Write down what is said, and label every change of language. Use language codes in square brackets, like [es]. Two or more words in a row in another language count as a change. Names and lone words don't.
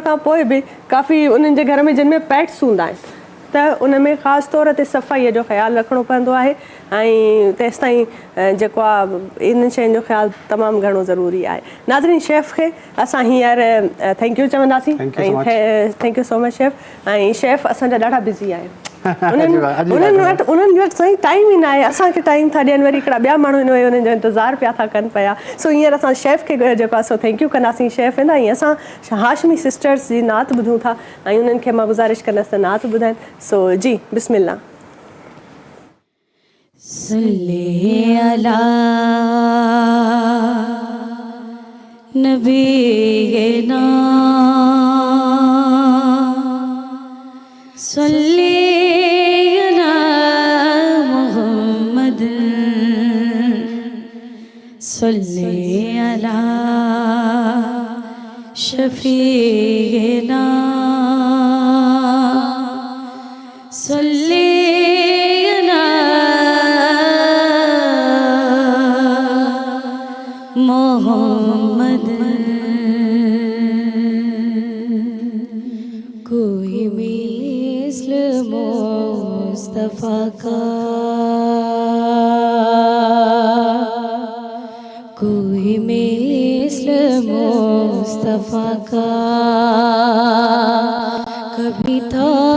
[sd] खां पोइ बि काफ़ी उन्हनि जे घर में जिन में पेट्स हूंदा आहिनि त उन में ख़ासि तौर ते सफ़ाईअ जो ख़्यालु रखिणो पवंदो आहे ऐं तेसि ताईं जेको आहे इन शयुनि जो ख़्यालु तमामु घणो ज़रूरी आहे नाज़रीन शेफ़ खे असां हींअर [en] thank you [sd] चवंदासीं ऐं [en] thank you so much chef [sd] ऐं शेफ़ असांजा ॾाढा बिज़ी आहिनि उन्हनि वटि साईं टाइम ई न आहे असांखे टाइम था ॾियनि वरी हिकिड़ा ॿिया माण्हू इन उन्हनि जो इंतज़ारु पिया था कनि पिया सो हींअर असां शेफ़ खे जेको आहे सो [en] thank you [sd] कंदासीं शेफ़ वेंदा ऐं असां हाशमी सिस्टर्स जी नात ॿुधूं था ऐं उन्हनि खे मां गुज़ारिश कंदसि त नात ॿुधाइनि सो जी बिस्मिल्लाह [ar] صلى على نبينا صلى على محمد صلى على شفيعنا [ur] صلے محمد کوئی مثل مصطفیٰ کا کوئی مثل مصطفیٰ کا کبھی تھا